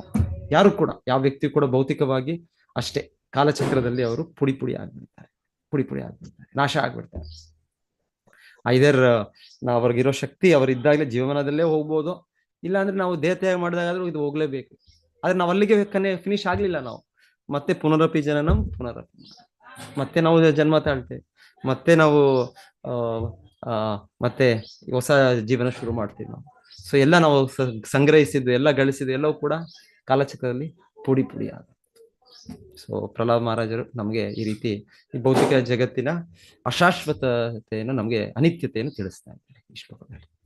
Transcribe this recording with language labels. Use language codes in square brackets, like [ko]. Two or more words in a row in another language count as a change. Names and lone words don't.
[kn] ಯಾರು ಕೂಡ, ಯಾವ ವ್ಯಕ್ತಿ ಕೂಡ ಭೌತಿಕವಾಗಿ ಅಷ್ಟೇ ಕಾಲಚಕ್ರದಲ್ಲಿ ಅವರು ಪುಡಿ ಆಗ್ಬಿಡ್ತಾರೆ. ಪುಡಿ ಪುಡಿ ಆಗ್ಬಿಡ್ತಾರೆ, ನಾಶ ಆಗ್ಬಿಡ್ತಾರೆ. ಐದರ್ ನಾವು ಅವ್ರಿಗಿರೋ ಶಕ್ತಿ ಅವರಿದ್ದಾಗಲೇ ಜೀವನದಲ್ಲೇ ಹೋಗ್ಬೋದು, ಇಲ್ಲಾಂದ್ರೆ ನಾವು ದೇಹತ್ಯಾಗ ಮಾಡಿದಾಗಾದ್ರೂ ಇದು ಹೋಗ್ಲೇಬೇಕು. ಆದ್ರೆ ನಾವು ಅಲ್ಲಿಗೆ ಫಿನಿಶ್ ಆಗ್ಲಿಲ್ಲ, ನಾವು ಮತ್ತೆ [sa] ಪುನರಪಿ ಜನನಂ ಪುನರಪಿ, [kn] ಮತ್ತೆ ನಾವು ಜನ್ಮ ತಾಳ್ತೇವೆ, ಮತ್ತೆ ನಾವು ಮತ್ತೆ ಹೊಸ ಜೀವನ ಶುರು ಮಾಡ್ತೀವಿ ನಾವು. ಸೊ ಎಲ್ಲ ನಾವು ಸಂಗ್ರಹಿಸಿದ್ದು, ಎಲ್ಲ ಗಳಿಸಿದ್ದು ಎಲ್ಲವೂ ಕೂಡ ಕಾಲಚಕ್ರದಲ್ಲಿ ಪುಡಿ ಪುಡಿ ಆಗ. ಸೊ ಪ್ರಹ್ಲಾದ್ ಮಹಾರಾಜರು ನಮಗೆ ಈ ರೀತಿ ಈ ಭೌತಿಕ ಜಗತ್ತಿನ ಅಶಾಶ್ವತತೆಯನ್ನು, ನಮಗೆ ಅನಿತ್ಯತೆಯನ್ನು ತಿಳಿಸ್ತಾ ಇದ್ದಾರೆ ಈ ಶ್ಲೋಕದಲ್ಲಿ.